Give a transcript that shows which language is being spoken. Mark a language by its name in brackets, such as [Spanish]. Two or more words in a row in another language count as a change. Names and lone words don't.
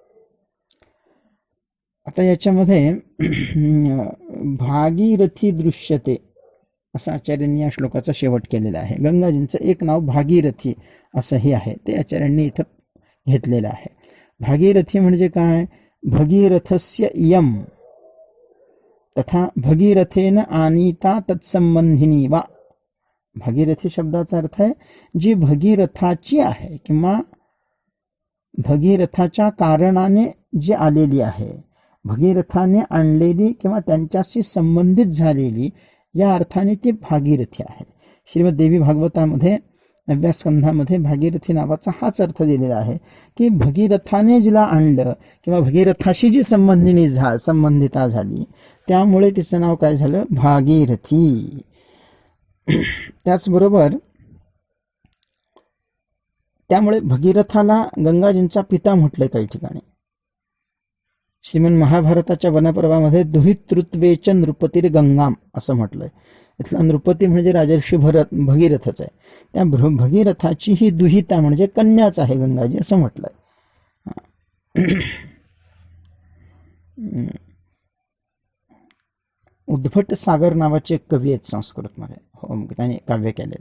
[Marathi] आता याच्यामध्ये भागीरथी दृश्यते असं आचार्यांनी या श्लोकाचा शेवट केलेला आहे. गंगाजींचं एक नाव भागीरथी असंही आहे, ते आचार्यांनी इथं घेतलेलं आहे. भागीरथी म्हणजे काय? [Sanskrit] भगीरथस्य इयम तथा भगीरथेन आनीता तत्संबंधिनी वा. [Marathi] भागीरथी शब्दाचा अर्थ आहे जी भगीरथाची आहे किंवा भगीरथाच्या कारणाने जी आलेली आहे, भगीरथाने आणलेली किंवा त्यांच्याशी संबंधित झालेली, या अर्थाने ती भागीरथी आहे. श्रीमद देवी भागवतामध्ये 9व्या स्कंधामध्ये भागीरथी नावाचा हाच अर्थ दिलेला आहे की भगीरथाने जिला आणलं किंवा भगीरथाशी जी संबंधिता झाली त्यामुळे तिचं नाव काय झालं? भागीरथी. त्याचबरोबर त्यामुळे भगीरथाला गंगाजींचा पिता म्हटलंय काही ठिकाणी. श्रीमन महाभारताच्या वनपर्वामध्ये [Sanskrit] दुहितृत्वेच नृपतीर गंगाम [Marathi] असं म्हटलंय. इथला नृपती म्हणजे राजर्षी भगीरथच आहे. त्या भगीरथाची ही दुहिता म्हणजे कन्याच आहे गंगाजी असं म्हटलंय. उद्भट सागर नावाचे एक कवी आहेत संस्कृतमध्ये, त्याने काव्य केलेले.